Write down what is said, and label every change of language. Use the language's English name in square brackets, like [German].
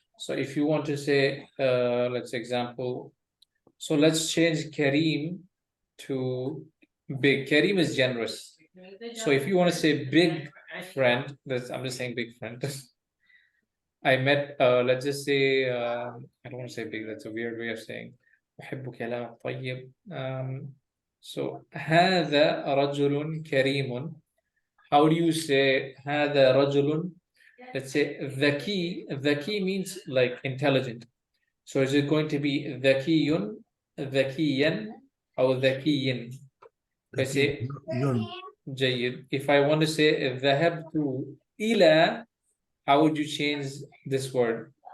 [English] So if you want to say, let's say example, so let's change Kareem to big. Kareem is generous. So if you want to say big friend, I'm just saying big friend. I met, let's just say, I don't want to say big, that's a weird way of saying. [Arabic] أحب كلامك طيب. So هذا رجل كريم. [English] How do you say [Arabic] هذا رجل? [English] Let's say ذكي means like intelligent. So is it going to be ذكي, ذكيا, or ذكي? If I say جيد. If I want to say [Arabic] ذهبت إلى, [English] how would you change this word?